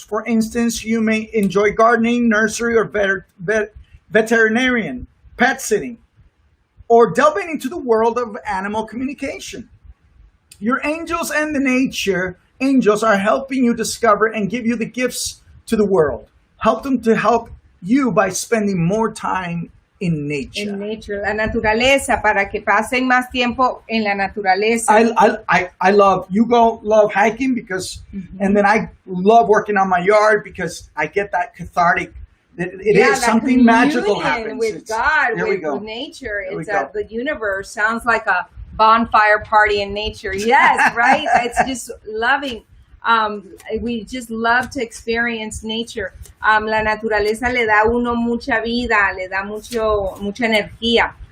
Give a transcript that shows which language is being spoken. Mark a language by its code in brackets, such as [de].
[en] For instance, you may enjoy gardening, nursery, or veterinarian, pet sitting, or delving into the world of animal communication. Your angels and the nature angels are helping you discover and give you the gifts to the world. Help them to help you by spending more time in nature. [es] En nature, la naturaleza, para que pasen más tiempo en la naturaleza. [en] I love, you love hiking because, and then I love working on my yard because I get that cathartic. It is something magical happens. With God, with nature. It's the universe. Sounds like a bonfire party in nature. Yes, right? It's just loving. We just love to experience nature. [es] La naturaleza le da a uno mucha vida, le da mucha energía.